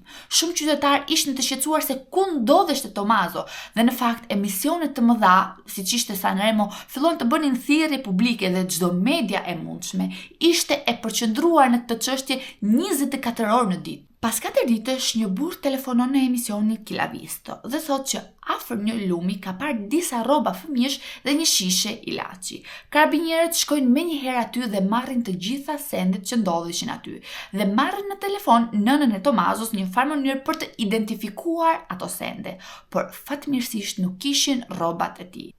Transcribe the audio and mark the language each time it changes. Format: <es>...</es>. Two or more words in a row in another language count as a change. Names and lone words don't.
<sq>Shumë qytetarë ishin të shqetësuar se ku ndodheshte Tomazo dhe në fakt emisionet të mëdha, siç ishte Sanremo, fillon të bënin thirrje publike dhe çdo media e mundshme ishte e përqendruar në këtë çështje 24 orë në ditë. Pas 4 ditësh, një burr telefonon në emisionin Chi l'ha visto dhe thotë që afër një lumi ka parë disa rroba fëmijësh dhe një shishe ilaçi. Karabinierët shkojnë menjëherë aty dhe marrin të gjitha sendet që ndodheshin aty dhe marrin në telefon nënën e Tomazos në një farë mënyrë për të identifikuar ato sende, por fatmirësisht nuk kishin rrobat e tij.</sq>